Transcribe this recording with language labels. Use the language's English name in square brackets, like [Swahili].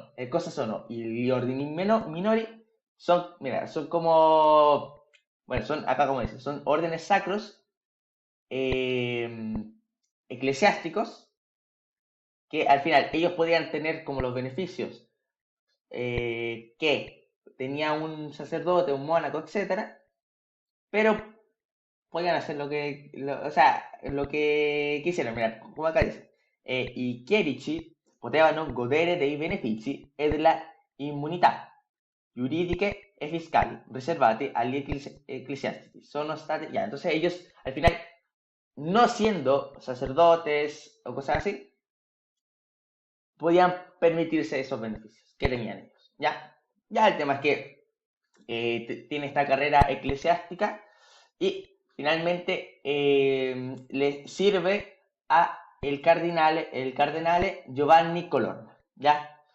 [Spanish] cosas sono, y gli ordini minori mira, son como, bueno, son acá como dice, son órdenes sacros eh, eclesiásticos que al final ellos podían tener como los beneficios que tenía un sacerdote, un mónaco, etcétera, pero podían hacer o sea, lo que quisieran. Mira, como acá dice, [Italian] i chierici potevano godere dei benefici e della immunità giuridiche e fiscali riservati agli ecclesiastici. Sono state, [Spanish] ya, entonces ellos al final, no siendo sacerdotes o cosas así, podían permitirse esos beneficios que tenían ellos. Ya, ya el tema es que tiene esta carrera eclesiástica y finalmente le sirve a el cardenale Giovanni Colonna. ¿Ya?